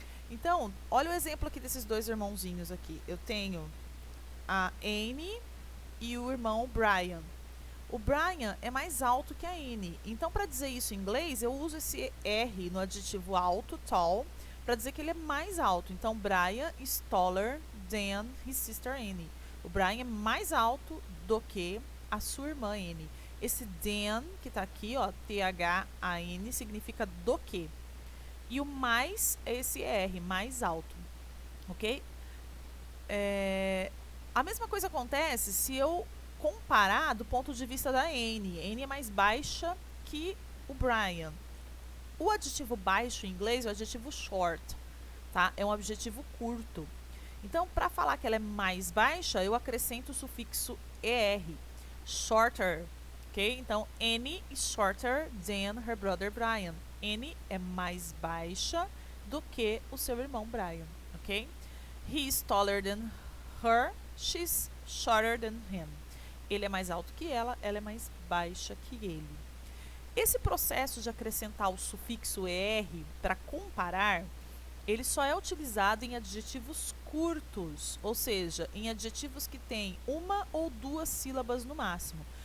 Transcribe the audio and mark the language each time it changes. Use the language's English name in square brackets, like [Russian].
[Portuguese] Então, olha o exemplo aqui desses dois irmãozinhos aqui. Eu tenho a Anne e o irmão Brian. O Brian é mais alto que a Anne. Então, para dizer isso em inglês, eu uso esse R no adjetivo alto, tall, para dizer que ele é mais alto. [English] Então, Brian is taller than his sister Anne. [Portuguese] O Brian é mais alto do que a sua irmã Anne. Esse than, que está aqui, ó, T-H-A-N, significa do que. E o mais é esse R, mais alto. Ok? A mesma coisa acontece se eu comparar do ponto de vista da Anne. Anne é mais baixa que o Brian. O adjetivo baixo em inglês é o adjetivo short, tá? É um adjetivo curto. Então, para falar que ela é mais baixa, eu acrescento o sufixo er, shorter, ok? [English] Então, Anne is shorter than her brother Brian. [Portuguese] Anne é mais baixa do que o seu irmão Brian, ok? [English] He is taller than her, she's shorter than him. [Portuguese] Ele é mais alto que ela é mais baixa que ele. Esse processo de acrescentar o sufixo er para comparar, ele só é utilizado em adjetivos curtos, ou seja, em adjetivos que têm uma ou duas sílabas no máximo.